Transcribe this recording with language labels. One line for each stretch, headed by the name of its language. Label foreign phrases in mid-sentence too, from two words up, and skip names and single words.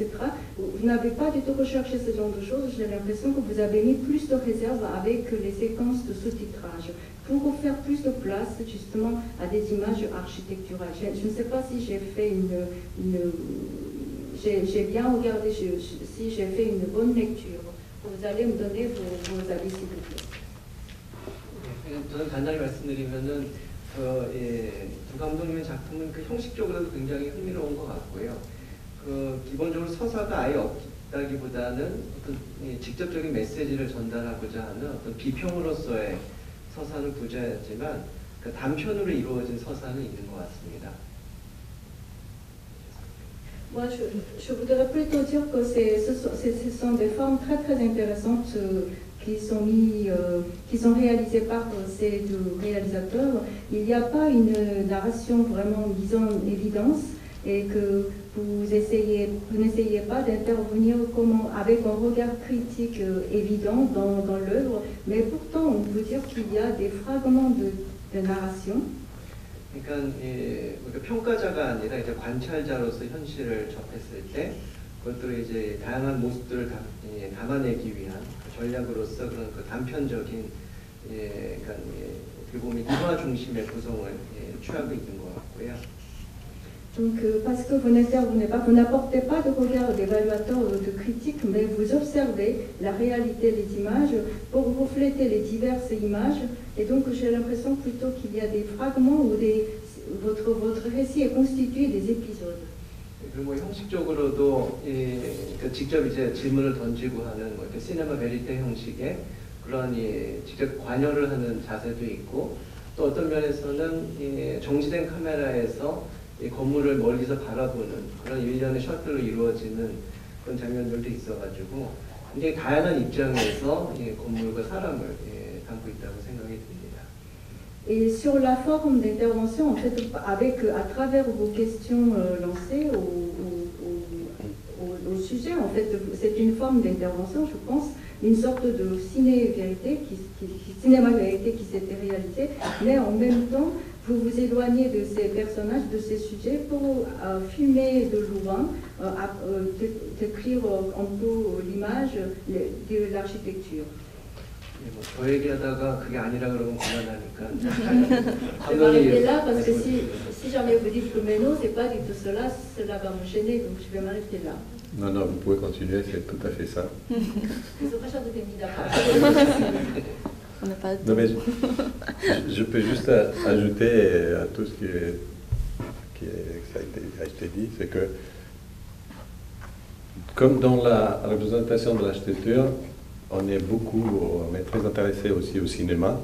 French: Vous n'avez pas du tout recherché ce genre de choses. J'ai l'impression que vous avez mis plus de réserve avec les séquences de sous-titrage pour faire plus de place justement à des images architecturales. Je ne sais pas si j'ai fait j'ai bien regardé, si j'ai fait une bonne lecture. Vous allez me donner vos avis s'il vous plaît.
Korean: 저는 간단히 말씀드리면은 두 감독님의 작품은 그 형식적으로도 굉장히 흥미로운 것 같고요. 기본적으로 서사가 아예 없다기보다는 어떤 직접적인 메시지를 전달하고자 하는 어떤 비평으로서의 서사는 부재하지만 그 단편으로 이루어진 서사는 있는 것 같습니다.
French: Moi, je voudrais plutôt dire que ce sont des formes très très intéressantes qui sont réalisées par ces deux réalisateurs. Il n'y a pas une narration vraiment mise en évidence, et que vous n'essayez pas d'intervenir avec un regard critique évident dans l'œuvre, mais pourtant on peut dire qu'il y a des fragments de narration.
Korean: 그러니까 우리가 평가자가 아니라 이제 관찰자로서 현실을 접했을 때 그것들을 이제 다양한 모습들을 담아내기 위한 전략으로서 그런 그 단편적인 그러니까 어떻게 보면 일화 중심의 구성을 취하고 있는 것 같고요.
French: Donc, parce que vous n'apportez pas de regard d'évaluateur ou de critique, mais vous observez la réalité des images pour refléter les diverses images. Et donc, j'ai l'impression plutôt qu'il y a des fragments où votre récit est constitué des épisodes.
Korean: 그리고 형식적으로도 직접 이제 질문을 던지고 하는 이렇게
French: cinéma vérité
Korean: 형식의 그런 직접 관여를 하는 자세도 있고, 또 어떤 면에서는 정지된 카메라에서 이 건물을 멀리서 바라보는 그런 일련의 셔틀로 이루어지는 그런 장면들도 있어가지고 굉장히 다양한 입장에서 건물과 사람을 담고 있다고 생각이 듭니다.
French: Et sur la forme d'intervention, en fait, à travers vos questions lancées au sujet, en fait, c'est une forme d'intervention, je pense, une sorte de cinéma-vérité qui s'était réalisée, mais en même temps, vous vous éloignez de ces personnages, de ces sujets pour filmer de loin, décrire un peu l'image de l'architecture.
Korean: 저 얘기하다가 그게 아니라 그러면 곤란하니까.
French: Je vais m'arrêter là parce que si jamais vous dites que mais non, c'est pas du tout cela, cela va me gêner, donc je vais m'arrêter là. Non, non, vous pouvez continuer, c'est tout à fait ça. Non, mais je peux juste ajouter à tout ce ça a été dit, c'est que comme dans la représentation de l'architecture, on est très intéressé aussi au cinéma.